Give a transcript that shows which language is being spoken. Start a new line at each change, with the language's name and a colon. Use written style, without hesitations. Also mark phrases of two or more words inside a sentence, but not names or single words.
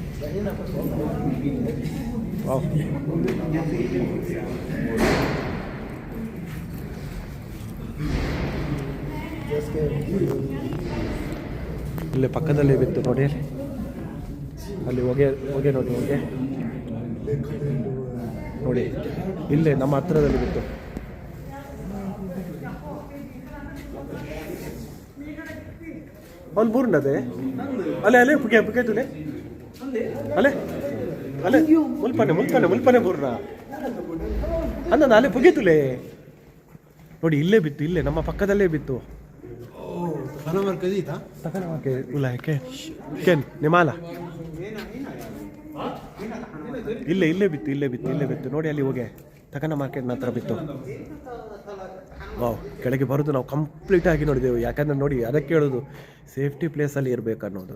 Kannada: ಇಲ್ಲೇ ಪಕ್ಕದಲ್ಲೇ ಬಿತ್ತು ನೋಡಿ, ಅಲ್ಲಿ ಹೊಗೆ ಹೊಗೆ ನೋಡಿ, ಹೊಗೆ ನೋಡಿ, ಇಲ್ಲೇ ನಮ್ಮ ಹತ್ತಿರದಲ್ಲಿ ಬಿತ್ತು.
Tulu: ಅಲ್ಲಿ ಬೂರ್ನದೆ ಅಲೆ ಅಲೆ ಪುಗೆ ಪುಗೆ ತುಲೆ ಅಲೆ ಅಲೆ ಮುಲ್ಪನೆ ಮುಲ್ಪನೆ ಮುಲ್ಪನೆ ಬೂರ್ನ ಅಂದ ಅಲೆ ಪುಗೆ ತುಲೆ
Kannada: ನೋಡಿ, ಇಲ್ಲೇ ಬಿತ್ತು, ಇಲ್ಲೇ ನಮ್ಮ ಪಕ್ಕದಲ್ಲೇ ಬಿತ್ತು. ನಿಮಾಲ ಇಲ್ಲೇ ಇಲ್ಲೇ ಬಿತ್ತು, ಇಲ್ಲೇ ಬಿತ್ತು, ಇಲ್ಲೇ ಬಿತ್ತು ನೋಡಿ, ಅಲ್ಲಿ ಹೋಗಿ ತಕನ ಮಾರ್ಕೆಟ್ನ ಹತ್ರ ಬಿತ್ತು. ವಾವ್, ಕೆಳಗೆ ಬರೋದು ನಾವು ಕಂಪ್ಲೀಟ್ ಆಗಿ ನೋಡಿದೆವು, ಯಾಕಂದ್ರೆ ನೋಡಿ ಅದಕ್ಕೆ ಹೇಳೋದು ಸೇಫ್ಟಿ ಪ್ಲೇಸಲ್ಲಿ ಇರಬೇಕು ಅನ್ನೋದು.